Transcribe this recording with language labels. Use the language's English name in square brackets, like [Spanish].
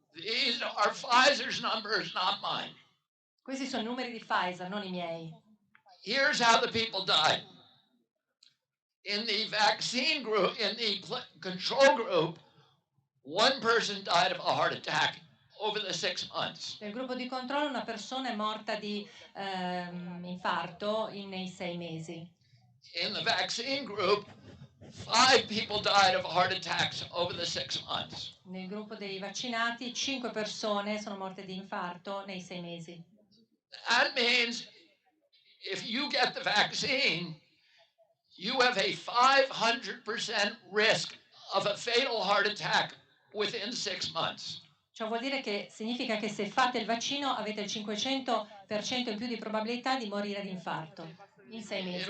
[English] These are Pfizer's numbers, not mine. [Italian] Questi sono i numeri di Pfizer, non i miei. [English] Here's how the people died. In the vaccine group, in the control group, one person died of a heart attack over the 6 months. [Italian] Nel gruppo di controllo una persona è morta di infarto nei 6 mesi. [English] In the vaccine group, 5 people died of heart attacks over the 6 months. [Italian] Nel gruppo dei vaccinati 5 persone sono morte di infarto nei 6 mesi. [English] That means if you get the vaccine, you have a 500% risk of a fatal heart attack within 6 months. [Italian] Ciò vuol dire che significa che se fate il vaccino avete il 500% in più di probabilità di morire di infarto in 6 mesi.